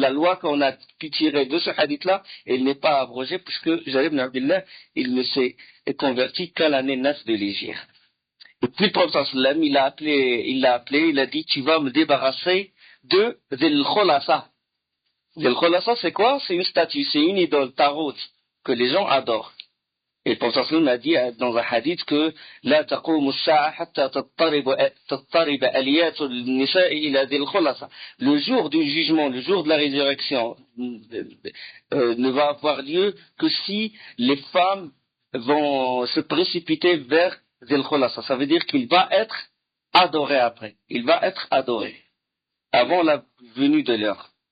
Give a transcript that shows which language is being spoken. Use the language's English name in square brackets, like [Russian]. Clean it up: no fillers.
[French] La loi qu'on a pu tirer de ce hadith-là, elle n'est pas abrogée puisque Jalil ibn Abdillah, il ne s'est converti qu'à l'année 9 de l'Hégire. Et puis le prophète il l'a appelé, il a dit, tu vas me débarrasser de Dhil Khulasa. Dhil Khulasa, c'est quoi? C'est une statue, c'est une idole, tarot, que les gens adorent. Et le prophète a dit dans un hadith que [Arabic] لا تقوم الساعة حتى تضطرب آليات النساء إلى ذي الخلصة. [French] Le jour du jugement, le jour de la résurrection ne va avoir lieu que si les femmes vont se précipiter vers Dhil Khulasa. Ça veut dire qu'il va être adoré après. Il va être adoré avant la venue de l'heure.